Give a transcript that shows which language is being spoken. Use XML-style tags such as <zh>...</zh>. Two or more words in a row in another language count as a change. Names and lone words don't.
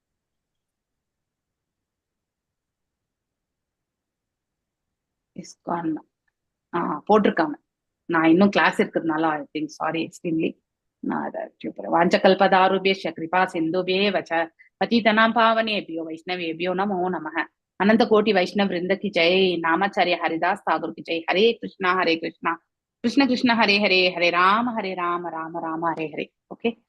<ta>போட்டிருக்காங்க. நான் இன்னும் கிளாஸ் இருக்கிறதுனால</ta> <en>I think sorry extremely.</en> <ta>நான் அதை</ta> <sa>वाञ्छकल्पतरुभेष कृपा सिन्धुभे वच पतितानां पावनेभ्यो वैष्णवेभ्यो नमो नमः.</sa> <hi>अनंत कोटि वैष्णव वृंद की जय. नामाचार्य हरिदास ठाकुर की जय. हरे कृष्णा कृष्ण कृष्ण हरे हरे, हरे राम राम राम हरे हरे. ओके.</hi>